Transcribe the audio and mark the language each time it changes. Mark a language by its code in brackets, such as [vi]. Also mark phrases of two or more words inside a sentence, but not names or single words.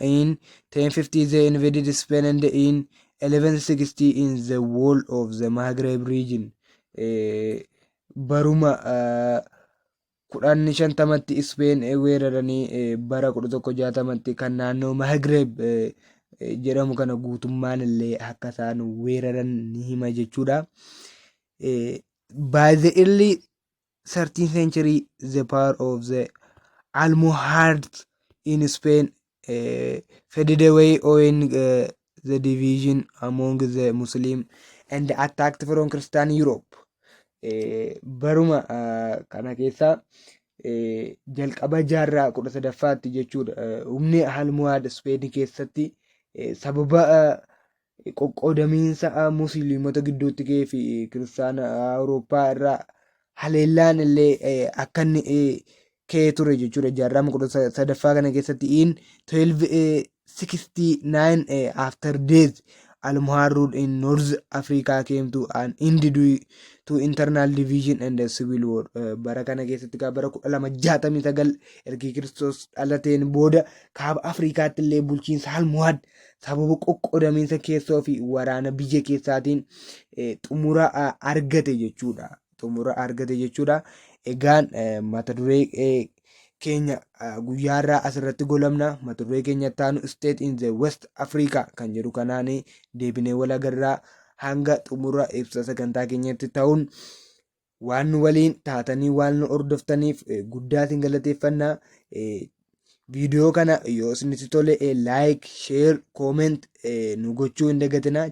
[en] In 1050 they invaded Spain and in 1160 in the whole of the Maghreb region. [om] Baruma 1150tti Spain weeraranii bara 1160tti kan naannoo Maghreb jedhamu kana guutummaan illee akka isaan weeraran ni hima jechuudha. [en] By the early 13th century the power of the Almohads in Spain faded away owing the division among the Muslim and attacked from Christian Europe. [om] Baruma kana keessa jalqaba jaarraa 13ffaatti jechuudha. Humni Almohad Spain keessatti sababa qoqqoodamiinsa musliimota gidduutti ga'ee fi kiristaana Awurooppaa irraa haleellaan illee akka inni ka'ee ture jechuudha. Jaarraa 13ffaa kana keessatti [en] in 1269 after death Almohad ruled in North Africa came to an end due to internal division and a civil war. [om] Bara kana keessatti bara 1269 erga Kiristoos dhalateen booda kaaba Afrikaatti illee bulchiinsa Almohad sababa qoqqoodamiinsa keessoo fi waraana biyya keessaatiin xumura argate jechuudha. Egaan mata duree keenya guyyaarraa asirratti golamna. Mata duree keenya taanu [en] state in the West Africa [om] kan jedhu kanaan deebinee wal agarraa hanga xumura ibsa sagantaa keenyatti ta'uun waan nu waliin taatanii waan nu hordoftaniif guddaa isin galateeffannaa. Viidiyoo kana yoo isinitti tole like, share, comment nu gochuu hin dagatinaa.